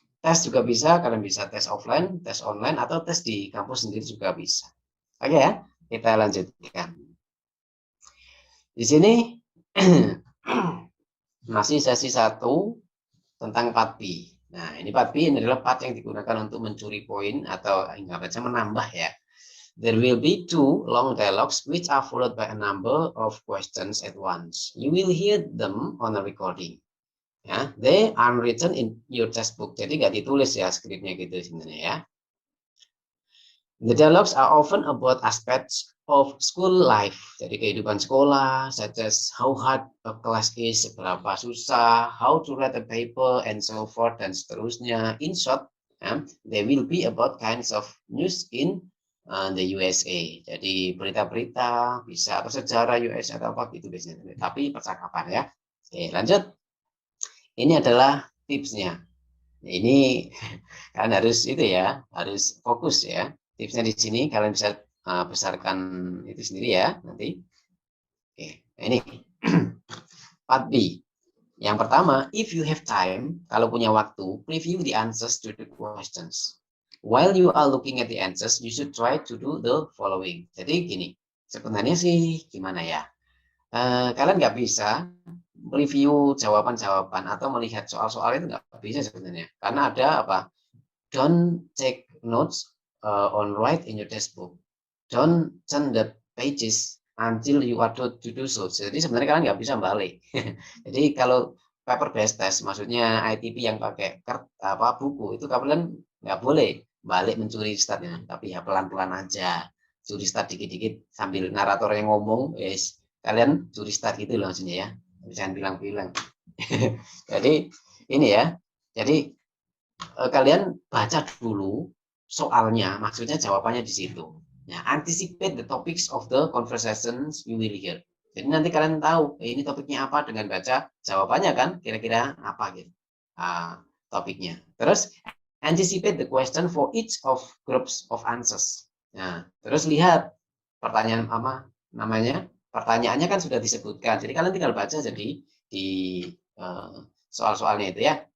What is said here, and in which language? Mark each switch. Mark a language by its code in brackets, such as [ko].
[id] Tes juga bisa, kalian bisa tes offline, tes online, atau tes di kampus sendiri juga bisa. Oke ya, kita lanjutkan. Di sini masih sesi 1 tentang part B. Nah, ini part B ini adalah part yang digunakan untuk mencuri poin atau anggap saja menambah ya. [en] There will be 2 long dialogues which are followed by a number of questions at once. You will hear them on a recording. Ya, they are written in your textbook. [id] Jadi nggak ditulis ya skripnya gitu sebenarnya ya. [en] The dialogues are often about aspects of school life. [id] Jadi kehidupan sekolah, [en] such as how hard a class is, [id] seberapa susah, [en] how to write a paper, and so forth, [id] dan seterusnya. [en] In short, they will be about kinds of news in the USA. [id] Jadi berita-berita bisa atau sejarah US atau apa gitu biasanya. Tapi percakapan ya. Oke, lanjut. Ini adalah tipsnya. Ini kalian harus itu ya, harus fokus ya. Tipsnya di sini kalian bisa besarkan itu sendiri ya nanti. Oke, ini part B. Yang pertama, [en] if you have time, [id] kalau punya waktu, [en] review the answers to the questions. While you are looking at the answers, you should try to do the following. [id] Jadi gini, sebenarnya sih gimana ya? Kalian nggak bisa review jawaban-jawaban atau melihat soal-soal itu nggak bisa sebenarnya, karena ada apa? [en] Don't take notes on write in your textbook. Don't turn the pages until you are to do so. [id] Jadi sebenarnya kalian nggak bisa balik. Jadi kalau paper based test, maksudnya ITP yang pakai buku itu kalian nggak boleh balik mencuri statnya, tapi ya pelan-pelan aja, curi stat dikit-dikit sambil narator yang ngomong, yes, kalian curi stat gitu loh maksudnya ya. Jangan bilang-bilang. Jadi ini ya. Jadi kalian baca dulu soalnya, maksudnya jawabannya di situ. [en] Nah, anticipate the topics of the conversations you will hear. [id] Jadi nanti kalian tahu ini topiknya apa dengan baca jawabannya kan, kira-kira apa gitu topiknya. Terus [en] anticipate the question for each of groups of answers. [id] Nah, terus lihat pertanyaan apa namanya? Pertanyaannya kan sudah disebutkan, jadi kalian tinggal baca jadi di soal-soalnya itu ya.